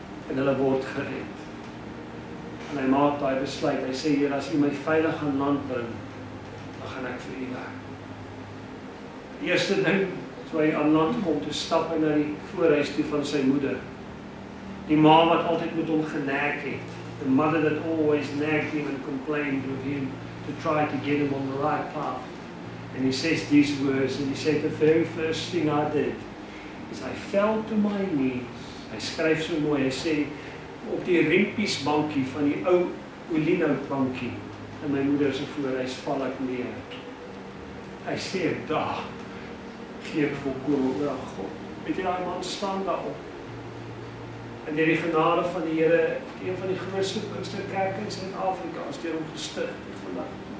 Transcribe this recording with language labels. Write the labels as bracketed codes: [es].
[af] En hulle word gered. En hy maak daai besluit, hy sê, Here, as U my veilig aan land bring, dan gaan ek vir U werk. Die eerste ding, toe hy aan land kom, te stap hy na die voorhuis toe van sy moeder. Die ma wat altyd met hom genaak het. [en] The mother that always nagged him and complained with him to try to get him on the right path. And he says these words, and he said, the very first thing I did is I fell to my knees. [af] Hy skryf so mooi, hy sê, op die rempiesbankie van die ou olienhoutbankie in my moeder se voorhuis val ek neer. Hy sê, daar gee ek volkome oor aan God. Weet jy, daai man staan daarop. En deur die genade van die Here, een van die grootste Pinksterkerke in Suid-Afrika is deur hom gestig tot vandag.